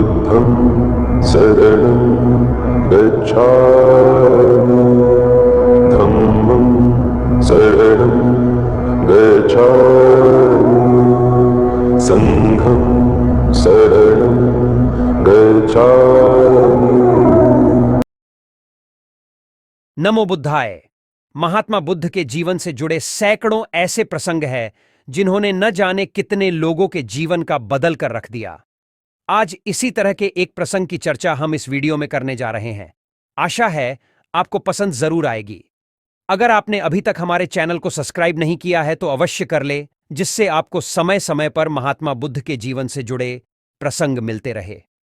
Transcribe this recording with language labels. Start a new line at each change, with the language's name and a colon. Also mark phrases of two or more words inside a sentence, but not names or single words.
Pali: शरणं गच्छामि धम्मं शरणं गच्छामि संघं शरणं गच्छामि। नमो बुद्धाय।
Hindi: महात्मा बुद्ध के जीवन से जुड़े सैकड़ों ऐसे प्रसंग हैं जिन्होंने न जाने कितने लोगों के जीवन का बदल कर रख दिया। आज इसी तरह के एक प्रसंग की चर्चा हम इस वीडियो में करने जा रहे हैं। आशा है आपको पसंद जरूर आएगी। अगर आपने अभी तक हमारे चैनल को सब्सक्राइब नहीं किया है तो अवश्य कर ले, जिससे आपको समय समय पर महात्मा बुद्ध के जीवन से जुड़े प्रसंग मिलते रहे।